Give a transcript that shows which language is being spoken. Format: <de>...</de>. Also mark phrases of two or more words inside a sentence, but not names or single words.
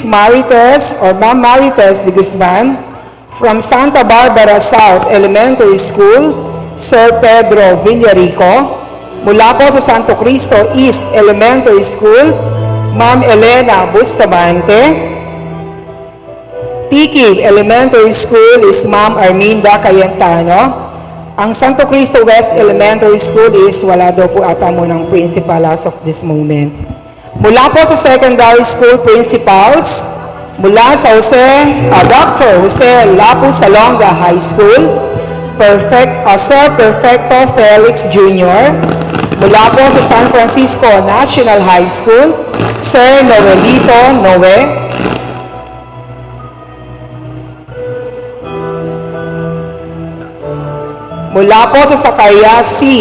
<en>Marites or Ma'am Marites de Guzman, from Santa Barbara South Elementary School, Sir Pedro Villarico,</en> <tl>mula po sa</tl> <en>Santo Cristo East Elementary School, Ma'am Elena Bustamante, Tikib Elementary School is Ma'am Arminda Cayentano.</en> <tl>Ang Santo Cristo West Elementary School is wala daw po ata mo ng principal</tl> <en>as of this moment.</en> <tl>Mula po sa secondary school principals, mula sa Dr. Jose Lapu Salonga High School, Sir Perfecto Felix Jr., mula po sa San Francisco National High School, Sir Noelito Noe, mula po sa Zacarias C.</tl>